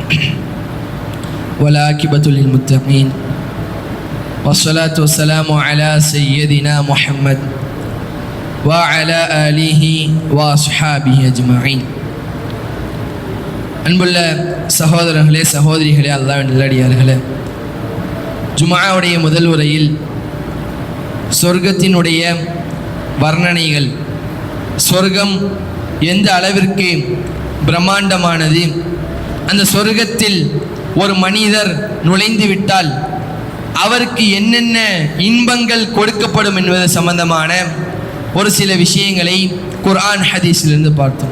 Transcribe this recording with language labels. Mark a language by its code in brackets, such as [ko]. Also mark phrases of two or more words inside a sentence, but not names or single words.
[ar] والعاقبة للمتقين والصلاة والسلام على سيدنا محمد وعلى آله وأصحابه أجمعين. [ta] அன்புள்ள சகோதரர்களே சகோதரிகளே, அல்லாஹ்வின் நல்லடியார்களே, ஜும்ஆவுடைய முதல் உரையில் சொர்க்கத்தினுடைய வர்ணனைகள், சொர்க்கம் எந்த அளவிற்கு பிரம்மாண்டமானது, அந்த சொர்க்கத்தில் ஒரு மனிதர் நுழைந்து விட்டால் அவருக்கு என்னென்ன இன்பங்கள் கொடுக்கப்படும் என்பது சம்பந்தமான ஒரு சில விஷயங்களை குர்ஆன் ஹதீஸிலிருந்து பார்த்தோம்.